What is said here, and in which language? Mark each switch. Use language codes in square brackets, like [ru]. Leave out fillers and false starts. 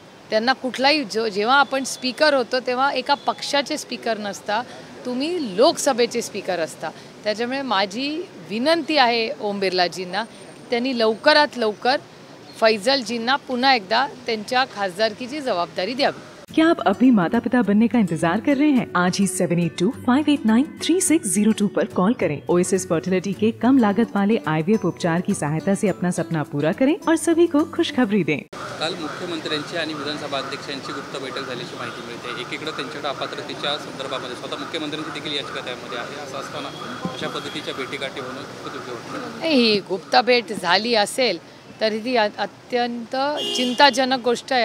[mr] त्यांना कुठलाही जेव्हा आपण स्पीकर होतो तेव्हा एका पक्षाचे स्पीकर नसता, तुम्ही लोकसभेचे स्पीकर असता. त्याच्यामुळे माझी विनंती आहे ओम बिर्लाजींना की त्यांनी लवकरात लवकर फैजलजींना पुन्हा एकदा त्यांच्या खासदारकीची जबाबदारी द्यावी. [hi] क्या आप अभी माता पिता बनने का इंतजार कर रहे हैं? आज ही 7825893602 पर कॉल करें। ओएसिस फर्टिलिटी के कम लागत वाले IVF उपचार की सहायता से अपना सपना पूरा करें और सभी को खुशखबरी दें। [mr] काल मुख्यमंत्र्यांची आणि विधानसभा अध्यक्षांची गुप्त बैठक झाल्याची माहिती मिळते. एकीकडे त्यांच्याकडे अपात्रतेच्या संदर्भामध्ये स्वतः मुख्यमंत्र्यांची देखील याचिका त्यामध्ये आहे. असं असताना अशा पद्धतीच्या भेटीगाठी होणं खूप योग्य होतं. ही गुप्त भेट झाली असेल तरी ती अत्यंत चिंताजनक गोष्ट आहे.